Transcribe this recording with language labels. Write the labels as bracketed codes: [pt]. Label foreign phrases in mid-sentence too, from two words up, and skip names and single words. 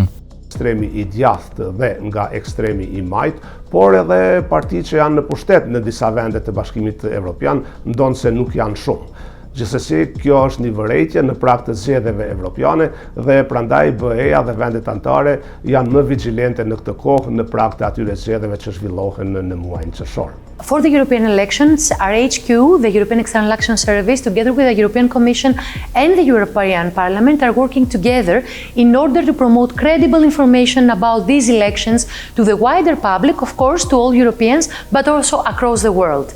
[sq] Ekstremi i djathtë dhe nga ekstremi i majt, por edhe parti që janë në pushtet në disa vende të Bashkimit Evropian, ndonse nuk janë shumë. Gjithsesi, kjo është një vërejtje në prag të zgjedhjeve evropiane dhe prandaj BE-ja dhe vendet anëtare janë më vigjilente në këtë kohë në prag të atyre zgjedhjeve që zhvillohen në muajin qershor. [en] For the European elections, our HQ, the European External Action Service, together with the European Commission and the European Parliament, are working together in order to promote credible information about these elections to the wider public, of course, to all Europeans, but also across the world.